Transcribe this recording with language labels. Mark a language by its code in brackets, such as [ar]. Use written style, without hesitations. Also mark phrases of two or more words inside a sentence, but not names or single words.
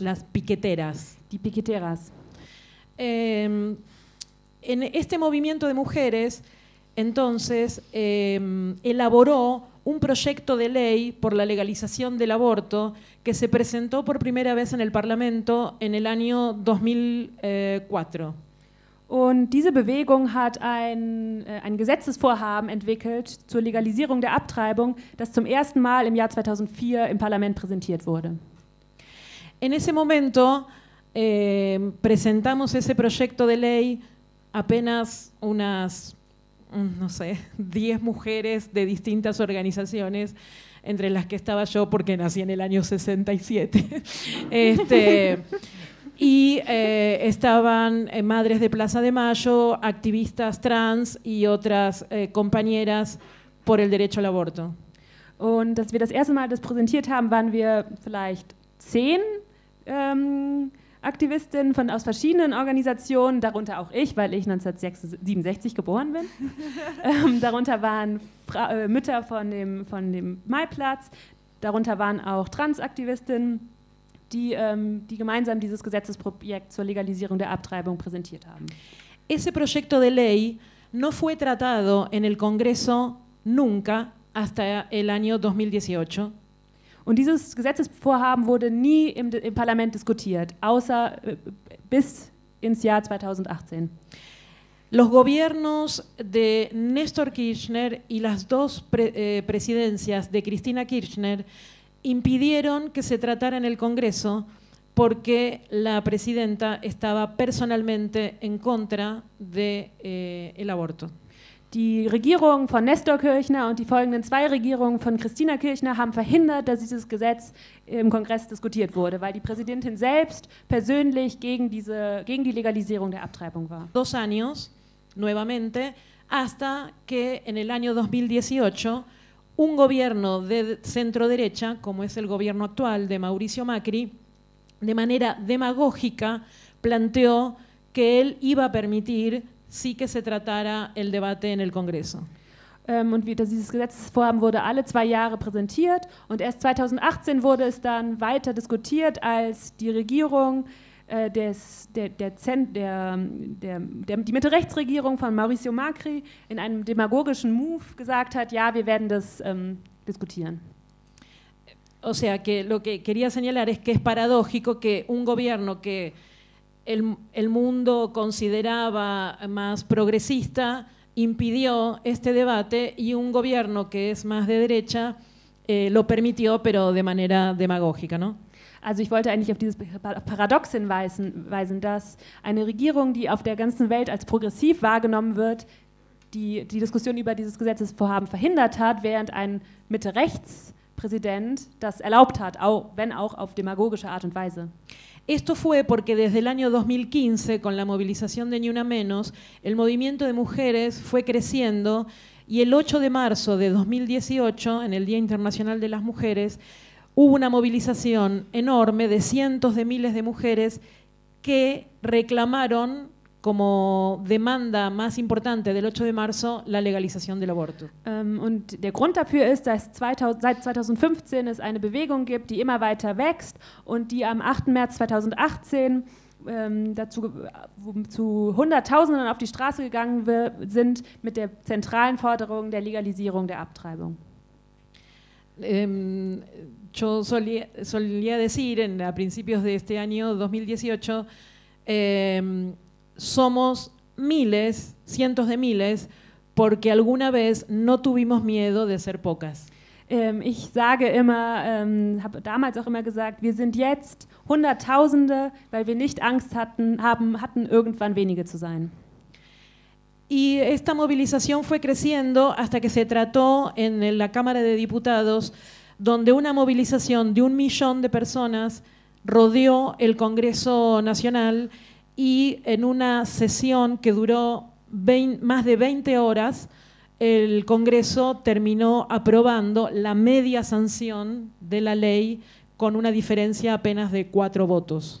[es] Las piqueteras. [de] Die Piqueteras. [es] En este movimiento de mujeres, entonces, elaboró un proyecto de ley por la legalización del aborto que se presentó por primera vez en el Parlamento en el año 2004. [de] Und diese Bewegung hat ein Gesetzesvorhaben entwickelt zur Legalisierung der Abtreibung, das zum ersten Mal im Jahr 2004 im Parlament präsentiert wurde. [es] En ese momento presentamos ese proyecto de ley apenas unas, no sé, 10 mujeres de distintas organizaciones, entre las que estaba yo porque nací en el año 67. Y estaban madres de Plaza de Mayo, activistas trans y otras compañeras por el derecho al aborto. [de] Und als wir das erste Mal das präsentiert haben, waren wir vielleicht 10 Aktivistinnen aus verschiedenen Organisationen, darunter auch ich, weil ich 1967 geboren bin. Darunter waren Mütter von dem Maiplatz, darunter waren auch Transaktivistinnen, die gemeinsam dieses Gesetzesprojekt zur Legalisierung der Abtreibung präsentiert haben. [es] Ese proyecto de ley no fue tratado en el Congreso nunca hasta el año 2018. [de] Und dieses Gesetzesvorhaben wurde nie im Parlament diskutiert, außer bis ins Jahr 2018. [es] Los gobiernos de Néstor Kirchner y las dos presidencias de Cristina Kirchner impidieron que se tratara en el Congreso porque la presidenta estaba personalmente en contra del aborto. [de] Die Regierung von Néstor Kirchner und die folgenden 2 Regierungen von Cristina Kirchner haben verhindert, dass dieses Gesetz im Kongress diskutiert wurde, weil die Präsidentin selbst persönlich gegen die Legalisierung der Abtreibung war. [es] 2 años, nuevamente, hasta que en el año 2018 un gobierno de centro-derecha, como es el gobierno actual de Mauricio Macri, de manera demagógica planteó que él iba a permitir sí que se tratara el debate en el Congreso. [de] Und dieses Gesetzesvorhaben wurde alle 2 Jahre präsentiert und erst 2018 wurde es dann weiter diskutiert, als die Regierung, die Mitte-Rechts-Regierung von Mauricio Macri in einem demagogischen Move gesagt hat, ja, wir werden das diskutieren. [es] O sea, que lo que quería señalar es que es paradójico que un gobierno que el mundo consideraba más progresista impidió este debate y un gobierno que es más de derecha lo permitió, pero de manera demagógica, ¿no? [de] Also ich wollte eigentlich auf dieses Paradox hinweisen, dass eine Regierung, die auf der ganzen Welt als progressiv wahrgenommen wird, die Diskussion über dieses Gesetzesvorhaben verhindert hat, während ein Mitte-Rechts-Präsident das erlaubt hat, wenn auch auf demagogische Art und Weise. [es] Esto fue porque desde el año 2015, con la movilización de Ni Una Menos, el movimiento de mujeres fue creciendo y el 8 de marzo de 2018, en el Día Internacional de las Mujeres, hubo una movilización enorme de cientos de miles de mujeres que reclamaron como demanda más importante del 8 de marzo la legalización del aborto. [de] Und der Grund dafür ist, dass seit 2015 es eine Bewegung gibt, die immer weiter wächst und die am 8. März 2018 zu Hunderttausenden auf die Straße gegangen sind mit der zentralen Forderung der Legalisierung der Abtreibung. [es] Yo solía decir a principios de este año 2018, somos miles, cientos de miles, porque alguna vez no tuvimos miedo de ser pocas. [de] Ich sage immer, habe damals auch immer gesagt, wir sind jetzt Hunderttausende, weil wir nicht Angst hatten, irgendwann wenige zu sein. [es] Y esta movilización fue creciendo hasta que se trató en la Cámara de Diputados, donde una movilización de 1 millón de personas rodeó el Congreso Nacional y en una sesión que duró más de 20 horas, el Congreso terminó aprobando la media sanción de la ley con una diferencia apenas de 4 votos.